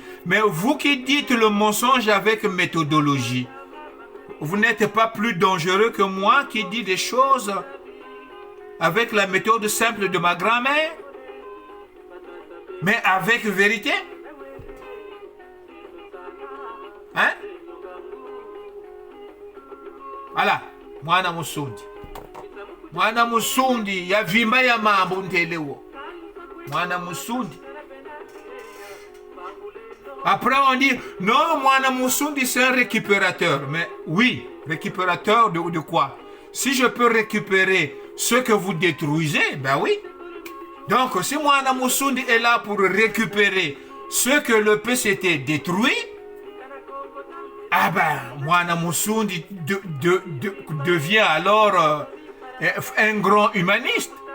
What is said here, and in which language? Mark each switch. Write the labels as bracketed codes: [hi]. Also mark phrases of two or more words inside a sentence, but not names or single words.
[fr] Mais vous qui dites le mensonge avec méthodologie, vous n'êtes pas plus dangereux que moi qui dis des choses avec la méthode simple de ma grand-mère? Mais avec vérité? Hein? Voilà. Mwana musundi. Mwana musundi. [kg] Ya vimba ya mambo ntelewo. [fr] Mwana musundi. Après on dit, non, Mwana musundi c'est un récupérateur. Mais oui, récupérateur de quoi? Si je peux récupérer ce que vous détruisez, ben oui. Donc, si Mwana Musundi est là pour récupérer ce que le PCT détruit, ah ben, Mwana Musundi devient alors un grand humaniste.